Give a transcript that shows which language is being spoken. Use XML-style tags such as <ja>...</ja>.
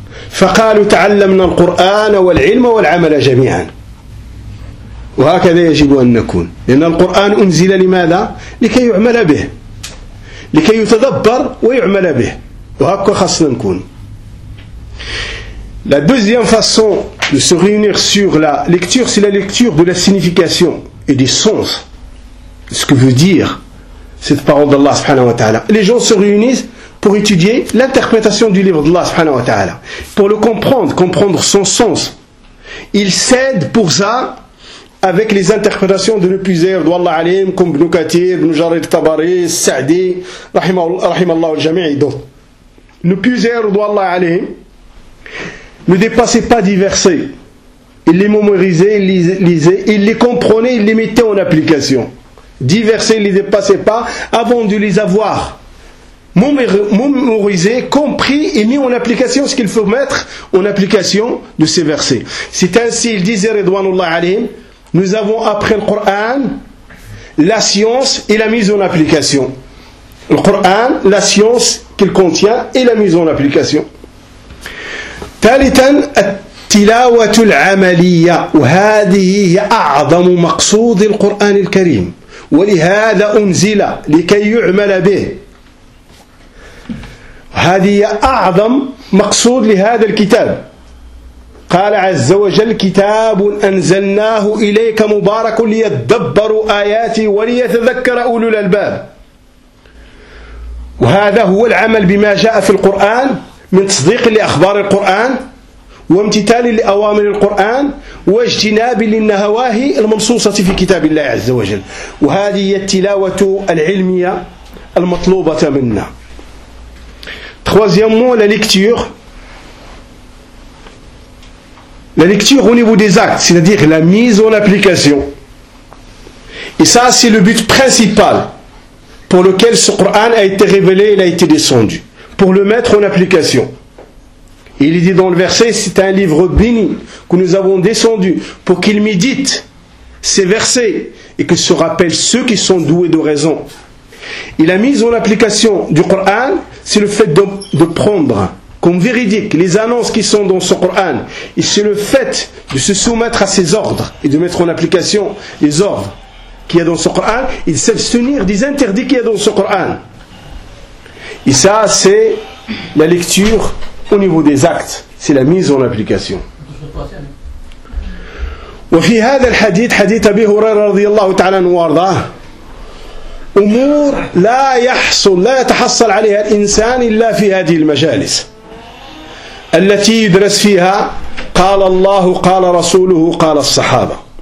<ar>فقالوا تعلمنا القرآن والعلم والعمل جميعا. وهكذا يجب أن نكون، لأن القرآن أنزل لماذا؟ لكي يعمل به، لكي يتدبر ويعمل به، وهكذا خصنا نكون.</ar> <fr>La deuxième façon de se réunir sur la lecture, c'est la lecture de la signification et du sens de ce que veut dire cette parole d'Allah subhanahu wa ta'ala. Les gens se réunissent pour étudier l'interprétation du livre d'Allah subhanahu wa ta'ala, pour le comprendre, comprendre son sens. Ils cèdent pour ça avec les interprétations de l'épuisère d'Allah alim, comme Ibn Kathir, Ibn Jarir Tabari, Sa'di, Rahimallah al-Jami' et d'autres. L'épuisère d'Allah alim ne dépassait pas dix versets. Il les mémorisait, il les lisait, il les comprenait, il les mettait en application. Dix versets, il ne les dépassait pas avant de les avoir mémorisés, compris et mis en application ce qu'il faut mettre en application de ces versets. C'est ainsi, il disait Ridwanullah alayhim, nous avons appris le Coran, la science et la mise en application. Le Coran, la science qu'il contient et la mise en application.</fr> <ar>ثالثا التلاوة العملية وهذه هي أعظم مقصود القرآن الكريم ولهذا أنزل لكي يعمل به هذه أعظم مقصود لهذا الكتاب. قال عز وجل: كتاب أنزلناه إليك مبارك ليتدبروا آياتي وليتذكر أولو الألباب. وهذا هو العمل بما جاء في القرآن من تصديق لأخبار القرآن وامتثال لأوامر القرآن واجتناب للنواهي المنصوصة في كتاب الله عز وجل. وهذه هي التلاوة العلمية المطلوبة منا.</ar> <fr>Troisièmement, la lecture au niveau des actes, c'est-à-dire la mise en application. Et ça, c'est le but principal pour lequel ce Coran a été révélé et a été descendu, pour le mettre en application. Il est dit dans le verset, c'est un livre béni que nous avons descendu pour qu'il médite ces versets et que se rappellent ceux qui sont doués de raison. Et la mise en application du Coran, c'est le fait de prendre comme véridique les annonces qui sont dans ce Coran. Et c'est le fait de se soumettre à ses ordres et de mettre en application les ordres qu'il y a dans ce Coran. Et de s'abstenir des interdits qu'il y a dans ce Coran. Et ça, c'est la lecture au niveau des actes. C'est la mise en application. Et dans ce hadith,</fr> <ar>hadith Abi Hurayra radiallahu ta'ala anhu warda, أمور لا يحصل لا يتحصل عليها الإنسان إلا في هذه المجالس التي يدرس فيها قال الله قال رسوله قال الصحابة.</ar>